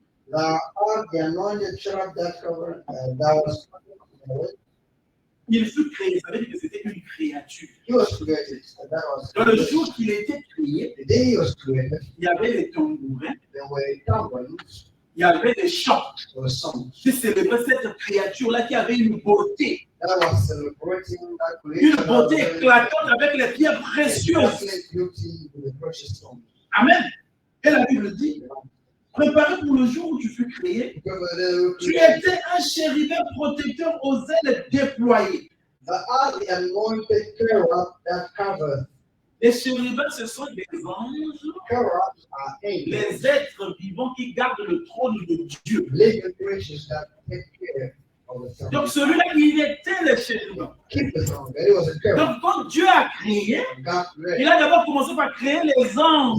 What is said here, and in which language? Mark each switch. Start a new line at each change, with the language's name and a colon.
English: The anointed cherub that covered, that was
French: il fut créé. Ça veut dire que c'était une créature.
English: he was created. That was
French: Dans le jour qu'il était créé,
English: the day he was created.
French: il y avait les tambourins,
English: There were tambourines,
French: il y avait des chants
English: there were songs.
French: qui célébraient cette créature-là qui avait une beauté.
English: That was celebrating that
French: Une
English: creation.
French: beauté éclatante avec les pierres précieuses.
English: Excellent beauty with the precious stones.
French: Amen. Et la Bible dit, préparé pour le jour où tu fus créé, tu étais un chérubin protecteur aux ailes déployées.
English: The anointed cherub that covered.
French: Les chérubins, ce sont des anges,
English: Cherubs are angels.
French: les êtres vivants qui gardent le trône de Dieu.
English: Living creatures that take care of the throne.
French: Donc celui-là, il était le chérubin.
English: Keep the throne. It was a cherub.
French: Donc quand Dieu a créé,
English: God created.
French: il a d'abord commencé par créer les anges.